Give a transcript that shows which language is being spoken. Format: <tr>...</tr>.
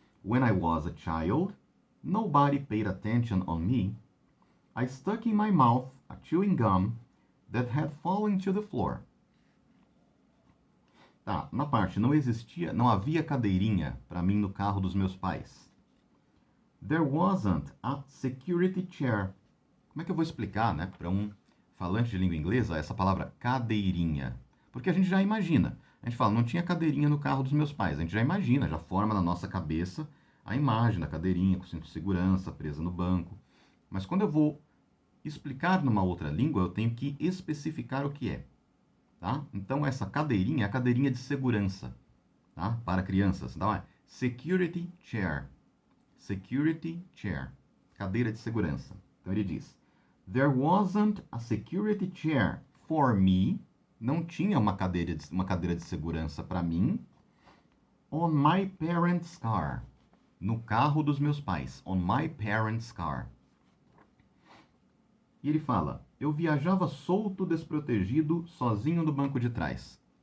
<en>When I was a child, nobody paid attention on me. I stuck in my mouth a chewing gum that had fallen to the floor.</en> <pt>Tá, na parte não havia cadeirinha para mim no carro dos meus pais.</pt> <en>There wasn't a security chair.</en> <pt>Como é que eu vou explicar, né, para um falante de língua inglesa essa palavra cadeirinha? Porque a gente já imagina. A gente fala, não tinha cadeirinha no carro dos meus pais. A gente já imagina, já forma na nossa cabeça a imagem da cadeirinha com cinto de segurança presa no banco. Mas quando eu vou explicar numa outra língua, eu tenho que especificar o que é. Tá? Então, essa cadeirinha é a cadeirinha de segurança, tá? Para crianças. Então, é security chair. Security chair. Cadeira de segurança. Então, ele diz,</pt> <en>there wasn't a security chair for me.</en> <pt>Não tinha uma cadeira de segurança para mim.</pt> <en>On my parents' car.</en> <pt>No carro dos meus pais.</pt> <en>On my parents' car.</en> <pt>E ele fala, eu viajava solto, desprotegido, sozinho no banco de trás.</pt>